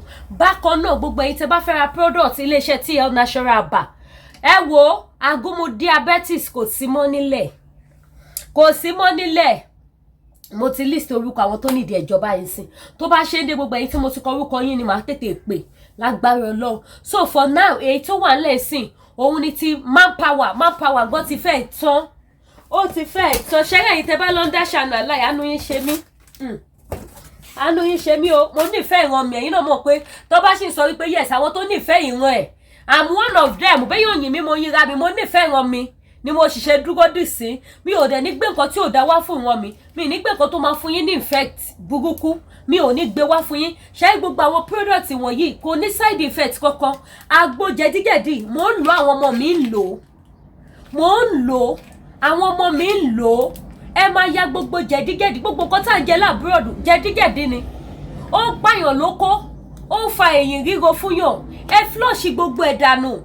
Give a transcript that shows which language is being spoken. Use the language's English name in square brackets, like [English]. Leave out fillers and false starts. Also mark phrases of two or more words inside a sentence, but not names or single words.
[Yoruba] Bákan náà gbogbo ẹ̀yin tẹ́ bá fẹ́ ra product iléeṣẹ́ TL Natural Bar. Ẹ wo agúnmu diabetes kò sí mọ́ nílẹ̀. Kò sí mọ́ nílẹ̀. Mo ti list orúkọ àwọn tó nídìí ìjọba yìí sí. Tó bá ṣe ń dé gbogbo ẹ̀yin tí mo ti kọ orúkọ yín ni màá tètè pè lágbára Ọlọ́run. [English] So for now [Yoruba] èyí tó wà nílẹ̀ sìn òun ni ti manpower gan ti fẹ́ tán. Ó ti fẹ́ tán. Ṣẹ́rẹ́ yìí tẹ́ bá lọ ń dá ṣànà láì àánú yín ṣe mí. Àánú yín ṣe mí o. Mo nífẹ̀ẹ́ ìran mi ẹ̀yin náà mọ̀ pé tó bá sì ń sọ wípé yes àwọn tó nífẹ̀ẹ́ ìran ẹ̀. [English] I'm one of them. [Yoruba] Bẹ́ẹ̀ yóò yìn mí mo yíra mi mo nífẹ̀ẹ́ ìran mi. Ni mo ṣiṣẹ́ dúró dì sí. Mi ò dẹ̀ ní gbé nǹkan tí ò dá wá fún ìran mi. Mi ní gbé nǹkan tó máa fún yín ní effect burúkú. Mi ò ní gbé wá fún yín. Ṣé gbogbo àwọn product wọ̀nyí kò ní [English] side effect [Yoruba] kankan. Àgbo jẹ̀díjẹ̀dí mo ń lò àwọn ọmọ mi ń lò. Mo ń lò àwọn ọmọ mi ń lò. Ẹ máa ya gbogbo jẹ̀díjẹ̀dí gbogbo nǹkan tá ń jẹ lábúròdù jẹ̀díjẹ̀dí ni. Ó ń pààyàn lóko. Ó ń fa ẹ̀yìn ríro fún yàn. Ẹ flush gbogbo ẹ̀ dànù.